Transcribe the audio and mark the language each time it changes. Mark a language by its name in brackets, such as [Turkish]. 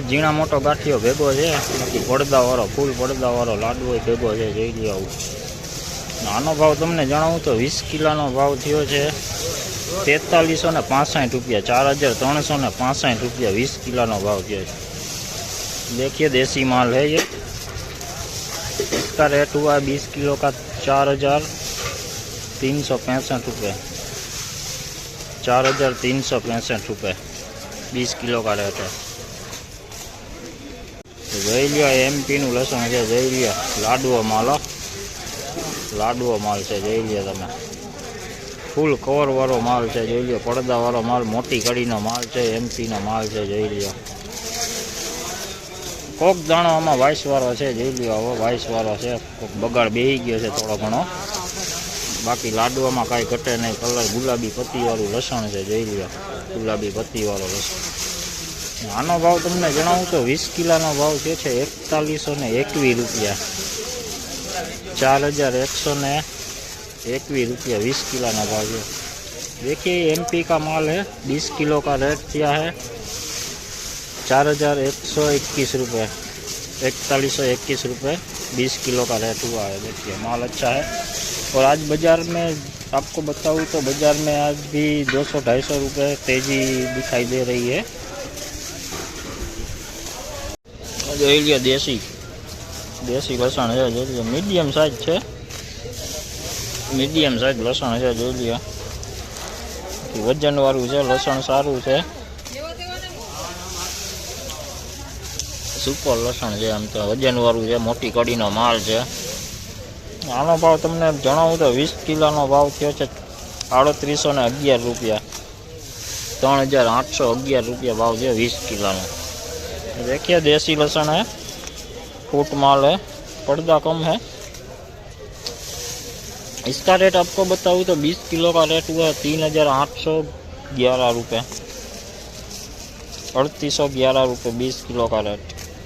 [Gujarati] ઝીણા મોટો ગાંઠિયો ભેગો છે, બાકી પડદાવાળો, ફૂલ પડદાવાળો લાડવો ભેગો છે. જોઈ લ્યો આવું. આનો ભાવ તમને જણાવું તો 20 કિલોનો ભાવ થયો છે 4365 રૂપિયા, 4365 રૂપિયા 20 કિલોનો ભાવ થયો છે. [Hindi] देखिए देसी माल है ये, इसका रेट हुआ 20 किलो का 4365 रुपये, 4365 रुपये 20 किलो का रेट है. [Gujarati] જોઈ લ્યો એમપીનું લસણ છે. જોઈ લ્યો લાડવો માલ, લાડવો માલ છે. જોઈ લ્યો તમે ફૂલ કવરવાળો માલ છે. જોઈ લ્યો પડદાવાળો માલ, મોટી કડીનો માલ છે, એમપીનો માલ છે. જોઈ લ્યો કોક દાણો આમાં વાઇસવાળો છે. જોઈ લ્યો હવે વાઇસવાળો છે, કોક બગાડ બેસી ગયો છે થોડો ઘણો, બાકી લાડવામાં કાંઈ ઘટે નહીં. કલર ગુલાબી પત્તીવાળું લસણ છે. જોઈ લ્યો ગુલાબી પત્તીવાળો લસણ. આનો ભાવ તમને જણાવું તો 20 કિલોનો ભાવ છે 4121 રૂપિયા, 4121 [Hindi] रुपया 20 किलो ना भाव है. देखिए एमपी का माल है, 20 किलो का रेट किया है 4121 रुपये, 4121 रुपये 20 किलो का रेट हुआ है. देखिए माल अच्छा है. और आज बाज़ार में आपको बताऊँ तो बाज़ार में आज भी 200-250 रुपये तेज़ी दिखाई दे रही है. [Gujarati] જોઈ લ્યો દેશી લસણ છે. જોઈ લ્યો મીડિયમ સાઇઝ છે, મીડિયમ સાઇઝ લસણ છે. જોઈ લ્યો વજનવાળું છે લસણ, સારું છે, સુપર લસણ છે. આમ તો વજનવાળું છે, મોટી કડીનો માલ છે. આનો ભાવ તમને જણાવું તો 20 કિલોનો ભાવ થયો છે 3811 રૂપિયા, 3811 રૂપિયા ભાવ છે 20 કિલોનો. [Hindi] देखिए देसी लहसुन है, फूट माल है, पर्दा कम है. इसका रेट आपको बताऊँ तो 20 किलो का रेट हुआ है 3811 रुपये, 3811 रुपये 20 किलो का रेट.